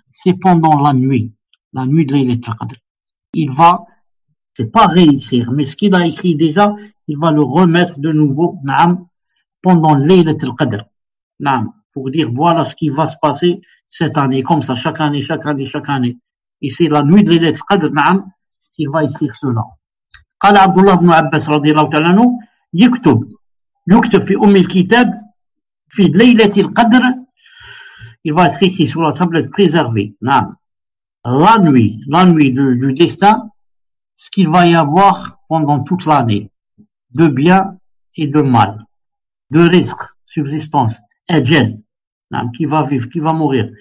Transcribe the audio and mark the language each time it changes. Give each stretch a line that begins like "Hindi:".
French: C'est pendant la nuit de Laylat al-Qadr. C'est pas réécrire, mais ce qu'il a écrit déjà, il va le remettre de nouveau, pendant Laylat al-Qadr. Pour dire, voilà ce qui va se passer cette année, comme ça, chaque année. Et c'est la nuit de Laylat al-Qadr, qu'il va écrire cela.
Arabic: قال عبد الله بن عباس رضي الله تعالى عنه يكتب في الكتاب في ليلة القدر.
French: Il va être écrit sur la tablette préservée. La nuit du destin, ce qu'il va y avoir pendant toute l'année, de bien et de mal, de risque, subsistance, ajal, qui va vivre, qui va mourir.